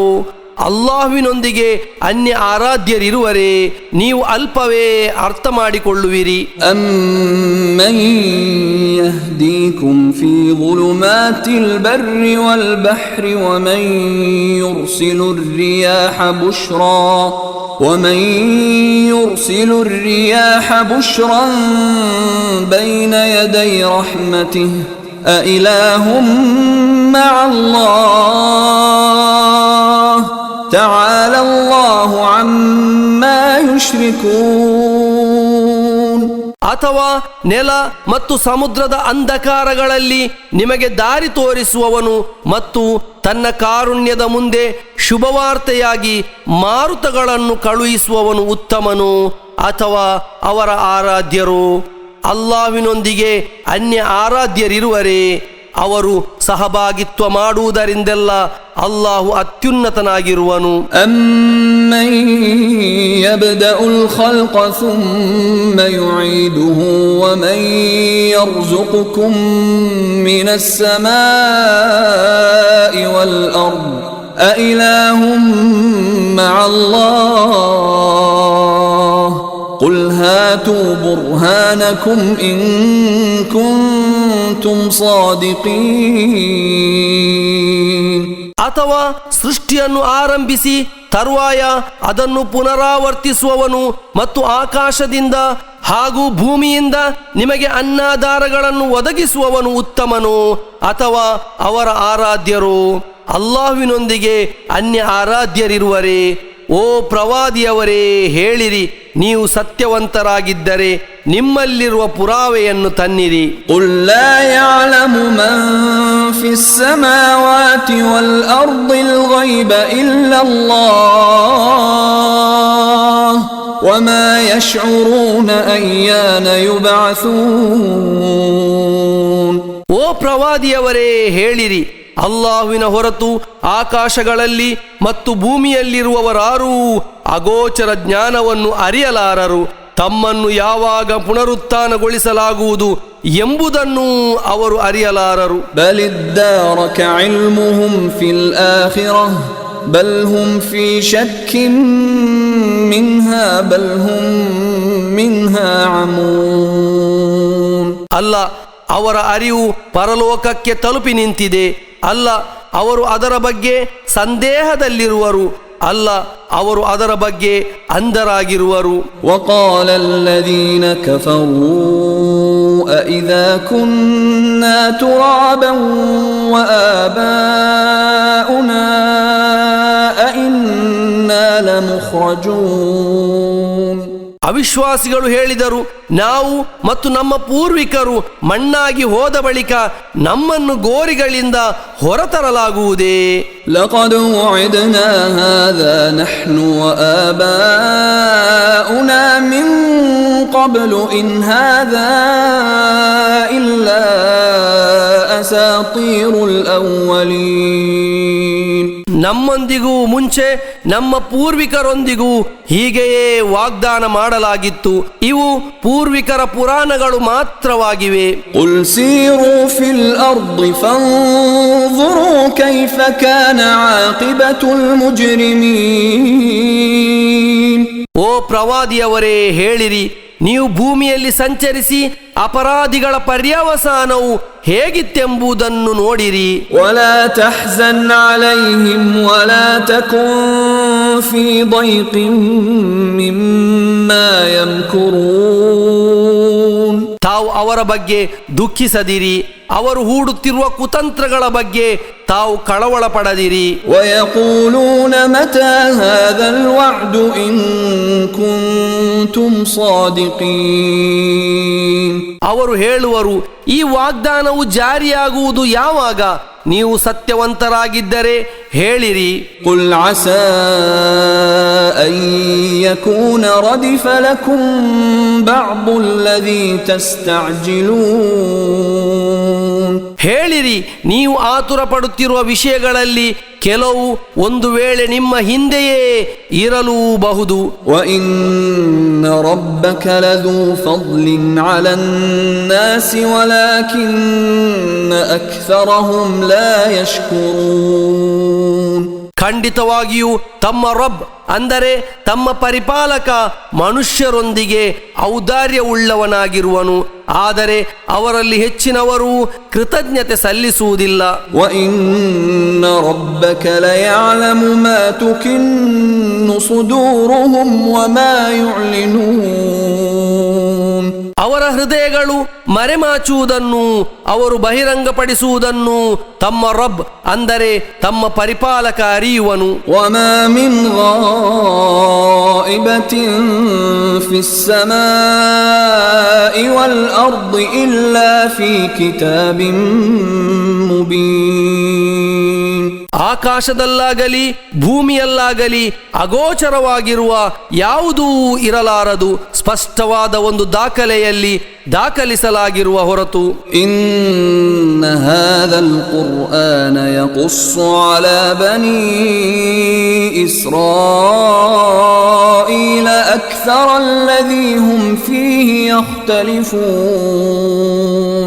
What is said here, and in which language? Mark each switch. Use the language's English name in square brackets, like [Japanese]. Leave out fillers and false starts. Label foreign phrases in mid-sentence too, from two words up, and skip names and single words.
[Kannada] ಅಲ್ಲಾಹುವಿನೊಂದಿಗೆ ಅನ್ಯ ಆರಾಧ್ಯರಿರುವರೇ? ನೀವು ಅಲ್ಪವೇ ಅರ್ಥ ಮಾಡಿಕೊಳ್ಳುವಿರಿ. [Arabic] أَمَّن يَهْدِيكُمْ فِي ظُلُمَاتِ الْبَرِّ وَالْبَحْرِ وَمَن يُرْسِلُ الرِّيَاحَ بُشْرًا بَيْنَ يَدَيْ رَحْمَتِهِ أَإِلَٰهٌ مَّعَ اللَّهِ تعالى الله عما يشركون. [Kannada] ಅಥವಾ ನೆಲ ಮತ್ತು ಸಮುದ್ರದ ಅಂಧಕಾರಗಳಲ್ಲಿ ನಿಮಗೆ ದಾರಿ ತೋರಿಸುವವನು ಮತ್ತು ತನ್ನ ಕಾರುಣ್ಯದ ಮುಂದೆ ಶುಭವಾರ್ತೆಯಾಗಿ ಮಾರುತಗಳನ್ನು ಕಳುಹಿಸುವವನು ಉತ್ತಮನು ಅಥವಾ ಅವರ ಆರಾಧ್ಯರು? ಅಲ್ಲಾಹುವಿನೊಂದಿಗೆ ಅನ್ಯ ಆರಾಧ್ಯರಿರುವರೇ? ಅವರು ಸಹಭಾಗಿತ್ವ ಮಾಡುವುದರಿಂದೆಲ್ಲ ಅಲ್ಲಾಹು ಅತ್ಯುನ್ನತನಾಗಿರುವನು. [Arabic] أَمَّن يَبْدَأُ الْخَلْقَ ثُمَّ يُعِيدُهُ وَمَن يَرْزُقُكُم مِّنَ السَّمَاءِ وَالْأَرْضِ أَإِلَٰهٌ مَّعَ اللَّهِ قُلْ هَاتُوا بُرْهَانَكُمْ إِن كُنتُمْ صَادِقِينَ. [Kannada] ಅಥವಾ ಸೃಷ್ಟಿಯನ್ನು ಆರಂಭಿಸಿ ತರುವಾಯ ಅದನ್ನು ಪುನರಾವರ್ತಿಸುವವನು ಮತ್ತು ಆಕಾಶದಿಂದ ಹಾಗೂ ಭೂಮಿಯಿಂದ ನಿಮಗೆ ಅನ್ನದಾರಗಳನ್ನು ಒದಗಿಸುವವನು ಉತ್ತಮನು, ಅಥವಾ ಅವರ ಆರಾಧ್ಯರು ಅಲ್ಲಾಹುವಿನೊಂದಿಗೆ ಅನ್ಯ ಆರಾಧ್ಯರಿರುವರೇ? ಓ ಪ್ರವಾದಿಯವರೇ, ಹೇಳಿರಿ, ನೀವು ಸತ್ಯವಂತರಾಗಿದ್ದರೆ ನಿಮ್ಮಲ್ಲಿರುವ ಪುರಾವೆಯನ್ನು ತನ್ನಿರಿ. [Arabic] قُل لَّا يَعْلَمُ مَن فِي السَّمَاوَاتِ وَالْأَرْضِ الْغَيْبَ إِلَّا اللَّهُ وَمَا يَشْعُرُونَ أَيَّانَ يُبْعَثُونَ. [Kannada] ಓ ಪ್ರವಾದಿಯವರೇ, ಹೇಳಿರಿ, ಅಲ್ಲಾಹುವಿನ ಹೊರತು ಆಕಾಶಗಳಲ್ಲಿ ಮತ್ತು ಭೂಮಿಯಲ್ಲಿರುವವರಾರೂ ಅಗೋಚರ ಜ್ಞಾನವನ್ನು ಅರಿಯಲಾರರು. ತಮ್ಮನ್ನು ಯಾವಾಗ ಪುನರುತ್ಥಾನಗೊಳಿಸಲಾಗುವುದು ಎಂಬುದನ್ನು ಅವರು ಅರಿಯಲಾರರು. [Arabic] بل ادارك علمهم في الآخرة بل هم في شك منها بل هم منها عمون. [Kannada] ಅಲ್ಲ, ಅವರ ಅರಿವು ಪರಲೋಕಕ್ಕೆ ತಲುಪಿ ನಿಂತಿದೆ. ಅಲ್ಲ, ಅವರು ಅದರ ಬಗ್ಗೆ ಸಂದೇಹದಲ್ಲಿರುವರು. ಅಲ್ಲ, ಅವರು ಅದರ ಬಗ್ಗೆ ಅಂಧರಾಗಿರುವರು. [Arabic] وقال الذين كفروا أإذا كنا ترابا وآباؤنا أإنا لمخرجون. [Kannada] ಅವಿಶ್ವಾಸಿಗಳು ಹೇಳಿದರು, ನಾವು ಮತ್ತು ನಮ್ಮ ಪೂರ್ವಿಕರು ಮಣ್ಣಾಗಿ ಹೋದ ಬಳಿಕ ನಮ್ಮನ್ನು ಗೋರಿಗಳಿಂದ ಹೊರತರಲಾಗುವುದೇ? [Arabic] لقد وعدنا هذا نحن وآباؤنا من قبل إن هذا إلا أساطير الأولين. [Kannada] ನಮ್ಮೊಂದಿಗೂ ಮುಂಚೆ ನಮ್ಮ ಪೂರ್ವಿಕರೊಂದಿಗೂ ಹೀಗೆಯೇ ವಾಗ್ದಾನ ಮಾಡಲಾಗಿತ್ತು. ಇವು ಪೂರ್ವಿಕರ ಪುರಾಣಗಳು ಮಾತ್ರವಾಗಿವೆ. [Arabic] قل سيروا في الأرض فانظروا كيف كان عاقبة المجرمين. [Kannada] ಓ ಪ್ರವಾದಿಯವರೇ, ಹೇಳಿರಿ, ನೀವು ಭೂಮಿಯಲ್ಲಿ ಸಂಚರಿಸಿ ಅಪರಾಧಿಗಳ ಪರ್ಯವಸಾನವು ಹೇಗಿತ್ತೆಂಬುದನ್ನು ನೋಡಿರಿ. [Arabic] ولا تحزن عليهم ولا تكن في ضيق مما يمكرون. [Kannada] ತಾವು ಅವರ ಬಗ್ಗೆ ದುಃಖಿಸದಿರಿ, ಅವರು ಹೂಡುತ್ತಿರುವ ಕುತಂತ್ರಗಳ ಬಗ್ಗೆ ತಾವು ಕಳವಳ ಪಡದಿರಿ. [Arabic] ويقولون متى هذا الوعد إن كنتم صادقين. [Kannada] ಅವರು ಹೇಳುವರು, ಈ ವಾಗ್ದಾನವು ಜಾರಿಯಾಗುವುದು ಯಾವಾಗ? ನೀವು ಸತ್ಯವಂತರಾಗಿದ್ದರೆ ಹೇಳಿರಿ. [Arabic] قل عسى أن يكون ردف لكم بعض الذي تستعجلون. [Kannada] ಹೇಳಿರಿ, ನೀವು ಆತುರ ಪಡುತ್ತಿರುವ ವಿಷಯಗಳಲ್ಲಿ ಕೆಲವು ಒಂದು ವೇಳೆ ನಿಮ್ಮ ಹಿಂದೆಯೇ ಇರಲೂಬಹುದು. [Arabic] وإن ربك لذو فضل على الناس ولكن أكثرهم لا يشكرون. [Kannada] ಖಂಡಿತವಾಗಿಯೂ ತಮ್ಮ ರಬ್ ಅಂದರೆ ತಮ್ಮ ಪರಿಪಾಲಕ ಮನುಷ್ಯರೊಂದಿಗೆ ಔದಾರ್ಯವುಳ್ಳವನಾಗಿರುವನು, ಆದರೆ ಅವರಲ್ಲಿ ಹೆಚ್ಚಿನವರು ಕೃತಜ್ಞತೆ ಸಲ್ಲಿಸುವುದಿಲ್ಲ. [Arabic] وَإِنَّ رَبَّكَ لَيَعْلَمُ مَا تُكِنُّ صُدُورُهُمْ وَمَا يُعْلِنُونَ. [Kannada] ಅವರ ಹೃದಯಗಳು ಮರೆಮಾಚುವುದನ್ನು ಅವರು ಬಹಿರಂಗಪಡಿಸುವುದನ್ನು ತಮ್ಮ ರಬ್ ಅಂದರೆ ತಮ್ಮ ಪರಿಪಾಲಕ ಅರಿಯುವನು. [Arabic] وَمَا مِنْ غَائِبَةٍ فِي السَّمَاءِ وَالْأَرْضِ إِلَّا فِي كِتَابٍ مُبِينٍ. [Kannada] ಆಕಾಶದಲ್ಲಾಗಲಿ ಭೂಮಿಯಲ್ಲಾಗಲಿ ಅಗೋಚರವಾಗಿರುವ ಯಾವುದೂ ಇರಲಾರದು ಸ್ಪಷ್ಟವಾದ ಒಂದು ದಾಖಲೆಯಲ್ಲಿ ದಾಖಲಿಸಲಾಗಿರುವ ಹೊರತು. [Arabic] إن هذا القرآن يقص على بني إسرائيل أكثر الذي هم فيه يختلفون.